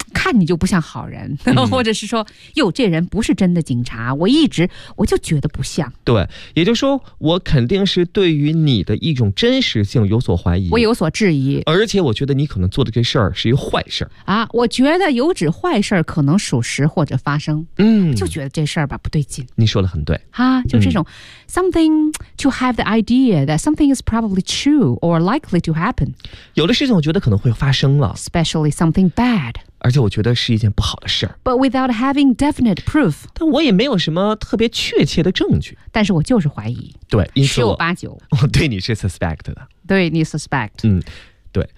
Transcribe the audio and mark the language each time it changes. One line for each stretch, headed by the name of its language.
Chinese: 看你就不像好人，或者是说，哟，这人不是真的警察，我就觉得不像。对，也就是说，我肯定是对于你的一种真实性有所怀疑，我有所质疑，而且我觉得你可能做的这事儿是一个坏事啊。我觉得有指坏事可能属实或者发生，就觉得这事儿吧不对劲。你说的很对啊，就这种、
English: something to have the idea that something is probably true or likely to happen。
Chinese: 有的事情我觉得可能会发生了
English: ，especially something bad。
Chinese: 而且我觉得是一件不好的事儿。
English: But without having definite proof，
Chinese: 但我也没有什么特别确切的证据。但是我就是怀疑。对，因此十有八九，我对你是
English: suspect
Chinese: 的。对你
English: suspect。
Chinese: 嗯，对。